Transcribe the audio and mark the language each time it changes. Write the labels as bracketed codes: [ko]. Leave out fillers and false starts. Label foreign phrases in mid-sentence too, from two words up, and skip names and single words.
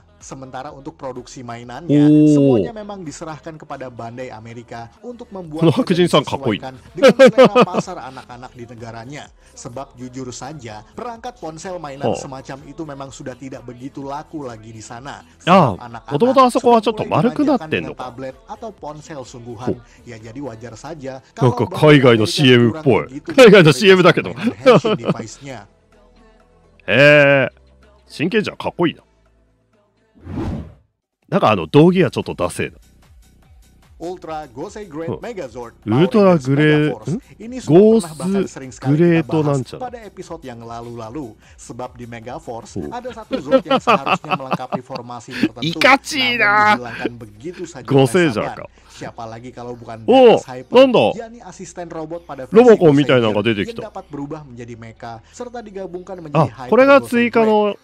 [id] Sementara untuk produksi mainannya, semuanya memang diserahkan kepada Bandai Amerika untuk membuat dan disesuaikan dengan selera pasar anak-anak di negaranya. Sebab jujur saja, perangkat ponsel mainan semacam itu memang sudah tidak begitu laku lagi di sana. Sebab anak-anak sudah mulai dimanjakan dengan tablet atau ponsel sungguhan. Ya jadi wajar saja kalau [ja] 海外の CM っぽい。海外の CM だけど。真剣じゃん、かっこいいな。なんか道着はちょっとダセーな。ウルトラゴーセグレートメガゾード。ウルトラグレートゴースグレートなんちゃら。 [id] pada episode yang lalu-lalu, sebab di Megaforce ada satu Zord yang seharusnya melengkapi formasi tertentu, namun dihilangkan begitu saja oleh Saban. Siapa lagi kalau bukan Death Hyper, yakni asisten robot pada versi yang dapat berubah menjadi mecha serta digabungkan menjadi Hyper Gosei Grade.